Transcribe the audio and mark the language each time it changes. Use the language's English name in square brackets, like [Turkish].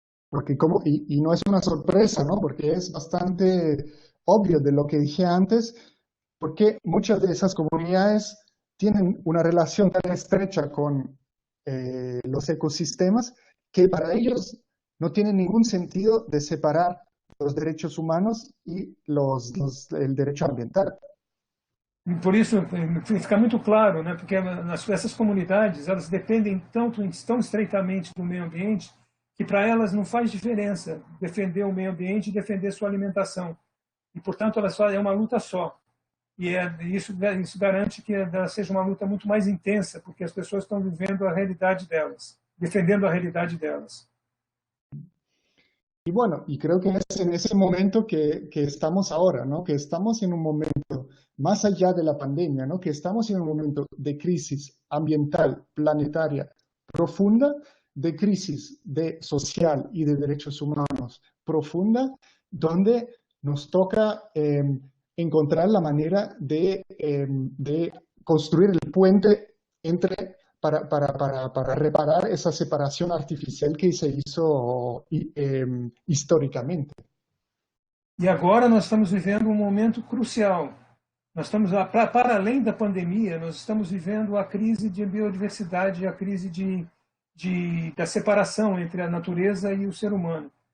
[Spanish] Porque y no es una sorpresa, ¿no? Porque es bastante obvio de lo que dije antes, porque muchas de esas comunidades tienen una relación tan estrecha con los ecosistemas que para ellos no tiene ningún sentido de separar los derechos humanos y el derecho ambiental. [Portuguese] E por isso fica muito claro, né? Porque essas comunidades elas dependem tão estreitamente do meio ambiente que para elas não faz diferença defender o meio ambiente e defender sua alimentação. E portanto é uma luta só. E isso garante que ela seja uma luta muito mais intensa, porque as pessoas estão vivendo a realidade delas, defendendo a realidade delas. [Spanish] Y bueno, y creo que es en ese momento que estamos ahora, ¿no? Que estamos en un momento más allá de la pandemia, ¿no? Que estamos en un momento de crisis ambiental, planetaria, profunda, de crisis social y de derechos humanos profunda, donde nos toca encontrar la manera de construir el puente entre para reparar esa separación artificial que se hizo históricamente. [Portuguese] E agora nós estamos vivendo um momento crucial. Nós estamos, para além da pandemia, nós estamos vivendo a crise de biodiversidade, a crise da separação entre a natureza e o ser humano.